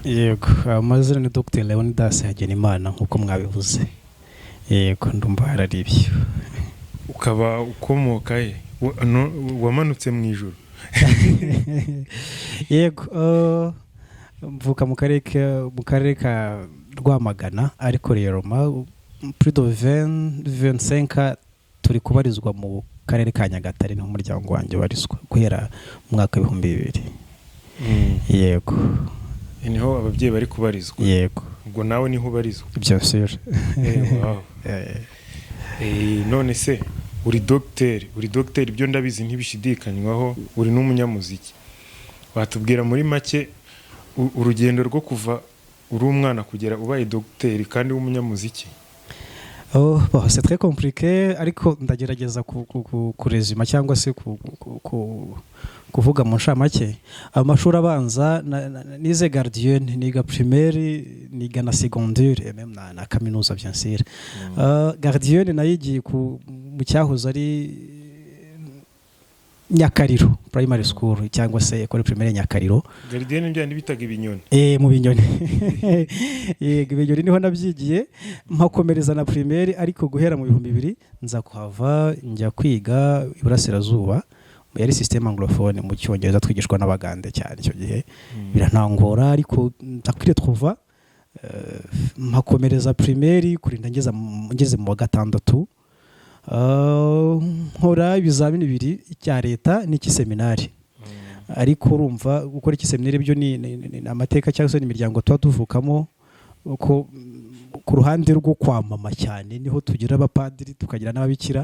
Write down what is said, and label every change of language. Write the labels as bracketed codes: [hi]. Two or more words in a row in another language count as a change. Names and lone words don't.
[rw] Yego amazina ni Dr Leonidas Hagenimana nkuko mwabivuze. Yego ndumva harari ibyo. Ukaba ukomoka he? Wamanutse mu ijuru? Yego mvuka mu karere ka Rwamagana, ariko rero [fr] plus de 25 [rw] turi kubarizwa mu karere ka Nyagatare, no muryango wanjye barizwa guhera mu mwaka 2000. Yego niho ababyeyi bari kubarizwa. Yego ubwo nawe niho ubarizwa? [fr] Bien sûr. [rw] None se uri docteur ibyo ndabizi ntibishidikanywaho, uri n'umunyamuziki. Watubwira muri make urugendo rwo kuva uri umwana kugera ubaye docteur kandi w'umunyamuziki? [fr] C'est très compliqué, [rw] ariko ndagerageza kurezima cyangwa se kuvuga mu nshamake. Amashuri abanza nize gardien, niga primaire, niga na secondaire [fr] et même [rw] na kaminuza [fr] bien sûr. [rw] Gardien nayigiye mu cyahoze ari Nyakariro [en] primary school [rw] cyangwa se [fr] école primaire Nyakariro. [rw] Gardien nibyo bitaga ibinyoni? Mu binyoni. Yego ibinyoni niho nabyigiye, mpakomereza na primaire, ariko guhera mu 2000 nza kuhava njya kwiga Iburasirazuba. Yari [fr] système anglophone [rw] mu cyongereza twigishwa n'abagande cyane icyo gihe. Birantangora ariko ndakwiriye trouva mpakomereza primaire kurinda ngeze mu wa gatandatu. Nkora ibizamini bibiri, icya leta n'iki seminari. Ariko urumva gukora iki seminari byo ni amateka cyangwa se imiryango tuba tuvukamo, uko ku ruhande rwo kwamama cyane niho tugira abapadiri tukagira n'ababikira.